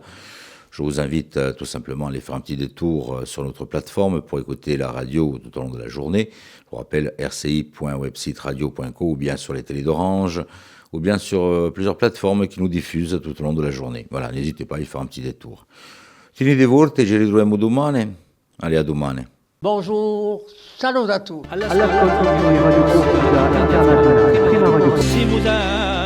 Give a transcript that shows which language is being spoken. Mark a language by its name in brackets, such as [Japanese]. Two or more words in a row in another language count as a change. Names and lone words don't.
[French] Je vous invite tout simplement à aller faire un petit détour sur notre plateforme pour écouter la radio tout au long de la journée. Je vous rappelle rci.websiteradio.co ou bien sur les télés d'Orange ou bien sur plusieurs plateformes qui nous diffusent tout au long de la journée. Voilà, n'hésitez pas à y faire un petit détour. [Italian] Tenete forte, ci ritroviamo domani. [French] Allez, à domani. Bonjour, salut à tous. [Italian] All'ascolto di Radio Corsa Internazionale, prima radio.